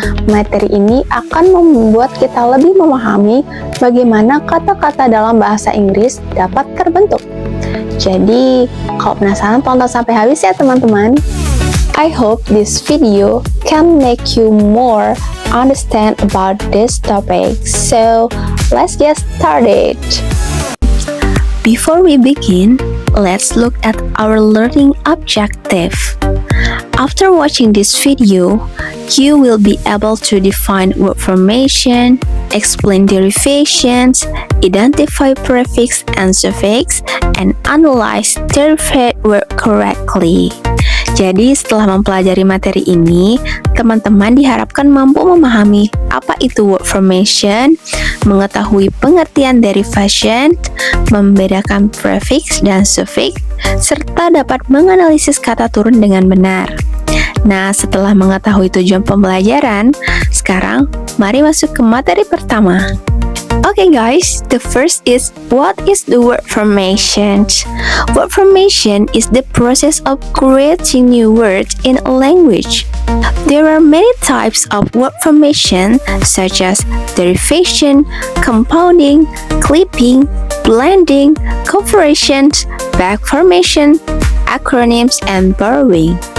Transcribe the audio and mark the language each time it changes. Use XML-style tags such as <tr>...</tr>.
<id>Materi ini akan membuat kita lebih memahami bagaimana kata-kata dalam bahasa Inggris dapat terbentuk. Jadi, kalau penasaran tonton sampai habis ya teman-teman.</id> <en>I hope this video can make you more understand about this topic. So, let's get started. Before we begin, let's look at our learning objective. After watching this video, you will be able to define word formation, explain derivations, identify prefix and suffix, and analyze derived word correctly.</en> <id>Jadi setelah mempelajari materi ini, teman-teman diharapkan mampu memahami apa itu word formation, mengetahui pengertian derivation, membedakan prefix dan suffix, serta dapat menganalisis kata turun dengan benar. Nah, setelah mengetahui tujuan pembelajaran, sekarang mari masuk ke materi pertama.</id> <en>Okay guys, the first is, what is the word formation? Word formation is the process of creating new words in a language. There are many types of word formation such as derivation, compounding, clipping, blending, conversion, back formation, acronyms, and borrowing.</en>